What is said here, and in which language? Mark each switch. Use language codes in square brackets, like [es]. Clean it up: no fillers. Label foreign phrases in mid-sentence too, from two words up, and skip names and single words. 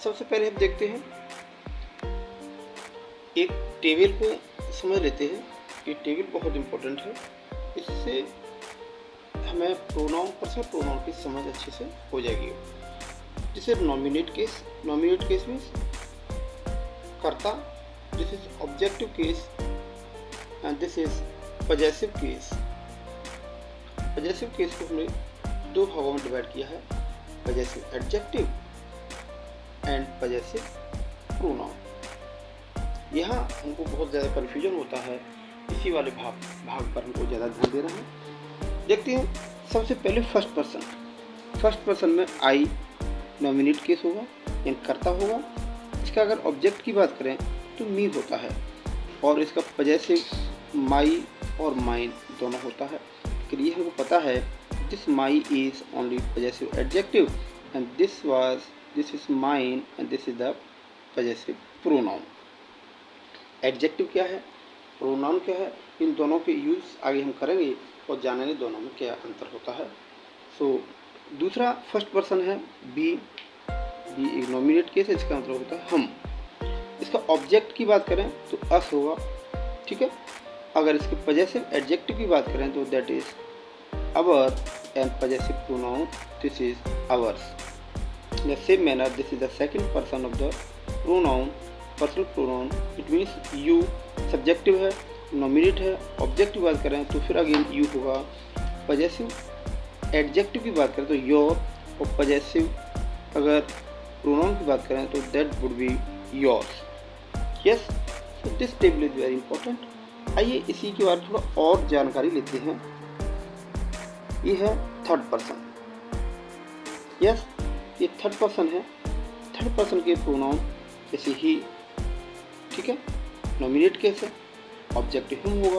[hi] सबसे पहले हम देखते हैं, एक टेबल को समझ लेते हैं। ये टेबल बहुत इंपॉर्टेंट है, इससे हमें प्रोनाउन, [en] personal pronoun [hi] की समझ अच्छे से हो जाएगी। [en] this is nominate case. nominate case means कर्ता। this is objective case and this is possessive case। possessive case [hi] को हमने 2 भागों में डिवाइड किया है, [en] possessive adjective and possessive pronoun. [hi] यहाँ हमको बहुत ज़्यादा कन्फ्यूजन होता है, इसी वाले भाग पर हमको ज़्यादा ध्यान देना है। देखते हैं सबसे पहले [en] first person [hi] में [en] I nominate case [hi] होगा यानी कर्ता होगा। इसका अगर ऑब्जेक्ट की बात करें तो मी होता है, और इसका [en] possessive my [hi] और माइन दोनों होता है। लेकिन ये हमको पता है [en] this my is only possessive adjective and this is mine and this is the possessive pronoun. [hi] एडजेक्टिव क्या है, प्रोनाउन क्या है, इन दोनों के यूज़ आगे हम करेंगे और जानेंगे दोनों में क्या अंतर होता है। सो दूसरा [en] first person [hi] है बी एक [en] nominate case [hi] है, इसका मतलब होता है हम। इसका ऑब्जेक्ट की बात करें तो अस होगा, ठीक है। अगर इसके [en] possessive adjective [hi] की बात करें तो [en] that is our and possessive pronoun this is ours. In the same manner, this is the second person of the pronoun, personal pronoun. It means you, subjective [hi] है, nominate है, object की बात करें तो फिर अगेन you होगा। [en] possessive adjective [hi] की बात करें तो your, और possessive अगर pronoun की बात करें तो [en] that would be yours. Yes, so this table is very important. [hi] आइए इसी के बारे में थोड़ा और जानकारी लेते हैं। ये है [en] third person. [hi] यस, ये [en] third person [hi] है। [en] third person [hi] के प्रोनाउन जैसे ही, ठीक है, [en] nominate case [hi] है, [en] object him [hi] होगा।